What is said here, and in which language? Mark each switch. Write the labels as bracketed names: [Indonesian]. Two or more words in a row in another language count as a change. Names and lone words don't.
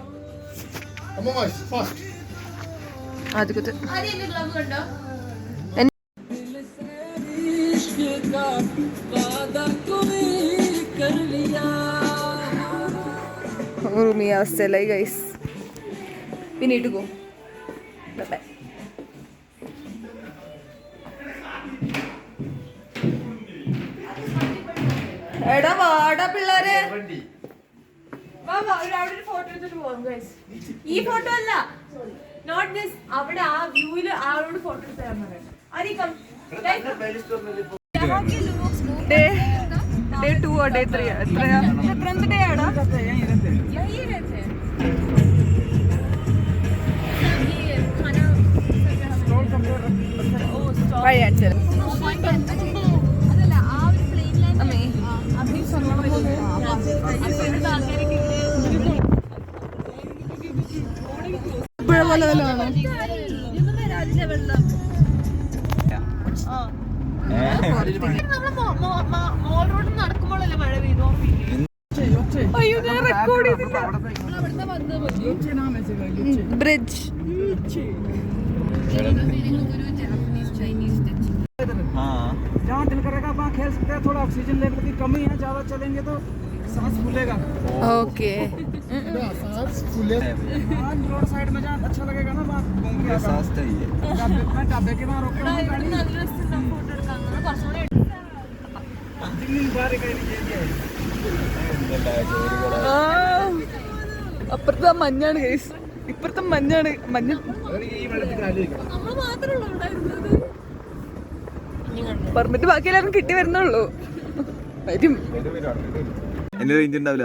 [Malayalam] Rumi avasthayalayi guys. [English] We need to go. Bye bye. [Malayalam] എടാ വാടാ പിള്ളേരെ, ഈ ഫോട്ടോ അല്ല, [English] not this. [Malayalam] അവിടെ ആ വ്യൂവില് ആളോട് ഫോട്ടോ തരാൻ പറയാം. [English] ഡേ 2 or day 3 എത്രയാ? [Malayalam] എത്രാമത്തെ ഡേ ആടാ? വഴി കാണിച്ചത് അതല്ല ആ ഒരു പ്ലെയിനിൽ അമ്മേ പുഴ പോലെ വല്ലതാണോ? നടക്കുമ്പോഴല്ലേ മഴ പെയ്തു. അയ്യോ ഞാൻ റെക്കോർഡ് ചെയ്തില്ല. ബ്രിഡ്ജ് [Hindi] जहाँ दिल करेगा वहाँ खेल सकते हैं। थोड़ा ऑक्सीजन लेवल की कमी है, ज़्यादा चलेंगे तो सांस फूलेगा। ഓക്കെ हाँ, रोड साइड में जहाँ अच्छा लगेगा ना वहाँ घूम के आता हूँ। ढाबे के वहाँ रोक के वहाँ गाड़ी जिंदगी बाहर कहीं नहीं है। [Malayalam] അപ്പുറത്തെ മഞ്ഞാണ് ഗൈസ്, ഇപ്പുറത്തെ മഞ്ഞാണ്. മഞ്ഞ പെർമിറ്റ് ബാക്കി എല്ലാവരും കിട്ടി വരുന്നുള്ളൂ. വരും. എന്റെ റേഞ്ച് ഉണ്ടാവില്ല.